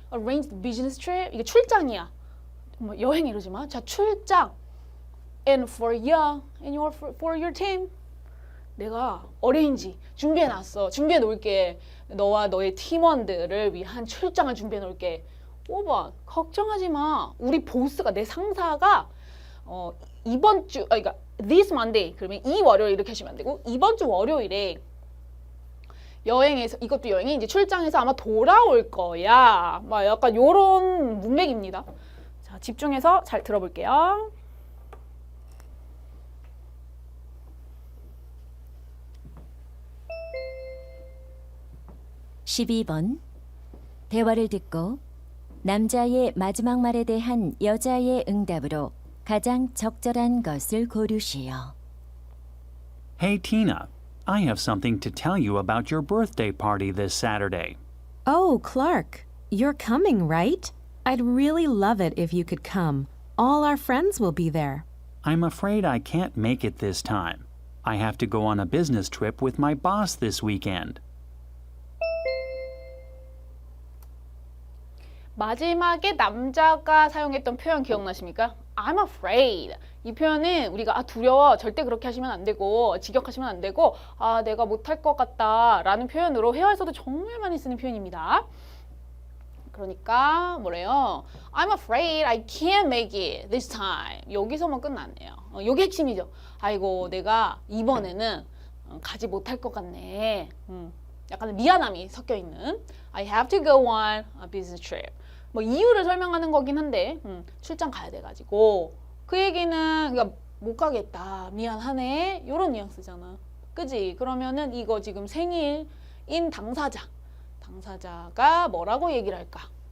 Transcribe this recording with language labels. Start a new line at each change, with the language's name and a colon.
English: Arranged business trip.
Korean: 이게 출장이야. 뭐 여행 이러지 마. 자, 출장.
English: And for you and for your team.
Korean: 내가 arrange 준비해놨어. 준비해놓을게. 너와 너의 팀원들을 위한 출장을 준비해놓을게. 5번. 걱정하지 마. 우리 보스가 내 상사가 이번 주 그러니까
English: this Monday
Korean: 그러면 이 월요일 이렇게 하시면 안 되고 이번 주 월요일에 여행에서 이것도 여행이 이제 출장에서 아마 돌아올 거야. 막 약간 요런 문맥입니다. 자, 집중해서 잘 들어볼게요. (12번) 대화를 듣고 남자의 마지막 말에 대한 여자의 응답으로 가장 적절한 것을 고르시오.
English: Hey Tina, I have something to tell you about your birthday party this Saturday. Oh, Clark, you're coming, right? I'd really love it if you could come. All our friends will be there. I'm afraid I can't make it this time. I have to go on a business trip with my boss this weekend.
Korean: 마지막에 남자가 사용했던 표현 기억나십니까?
English: I'm afraid.
Korean: 이 표현은 우리가 두려워 절대 그렇게 하시면 안 되고 직역하시면 안 되고 내가 못할 것 같다 라는 표현으로 회화에서도 정말 많이 쓰는 표현입니다. 그러니까 뭐래요?
English: I'm afraid I can't make it this time.
Korean: 여기서만 끝났네요. 이게 핵심이죠. 아이고 내가 이번에는 가지 못할 것 같네. 약간 미안함이 섞여 있는
English: I have to go on a business trip.
Korean: 뭐 이유를 설명하는 거긴 한데 출장 가야 돼가지고 그 얘기는 그러니까 못 가겠다 미안하네 이런 뉘앙스잖아. 그지? 그러면은 이거 지금 생일인 당사자가 뭐라고 얘기를 할까?